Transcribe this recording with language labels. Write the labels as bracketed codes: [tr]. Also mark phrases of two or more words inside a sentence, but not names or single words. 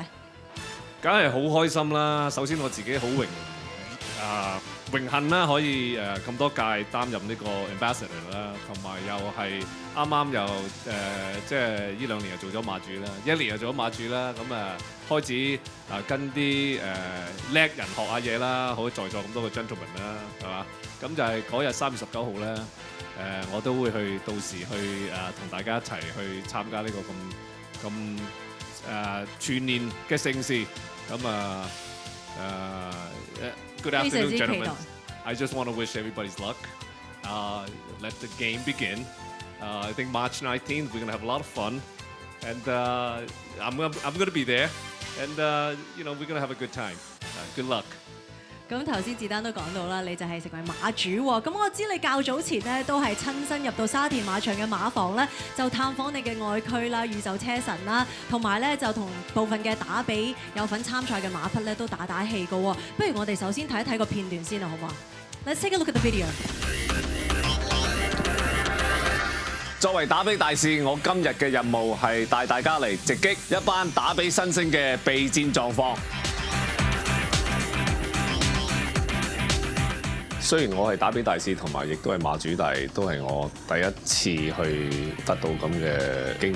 [yue] 梗係好開心啦！首先我自己好榮幸啦，可以咁多屆擔任呢個 ambassador 啦，同埋又係啱又即係呢2年又做咗馬主啦，1年又做咗馬主啦，咁開始跟啲叻人學下嘢啦，好在座咁多個 gentleman 啦，係嘛？咁就係嗰日3月19號咧，我都會到時去同大家一齊去參加呢個咁全年嘅盛事， [en] Good afternoon, gentlemen. I just want to wish everybody's luck. Let the game begin. I think March 19th we're going to have a lot of fun, and I'm going to be there, and we're going to have a good time. Good luck. [yue] 咁頭先子丹都講到啦，你就係成為馬主喎。咁我知你較早前咧都係親身入到沙田馬場嘅馬房咧，就探訪你嘅愛駒啦、宇宙車神啦，同埋咧就同部分嘅打比有份參賽嘅馬匹咧都打氣㗎喎。不如我哋首先睇一睇個片段先啊，好唔好啊 ？ [en] Let's take a look at the video。 [yue] 作為打比大使，我今日嘅任務係帶大家嚟直擊一班打比新星嘅備戰狀況。雖然我係打比大使，同埋亦都係馬主，但係都係我第一次去得到咁嘅經驗。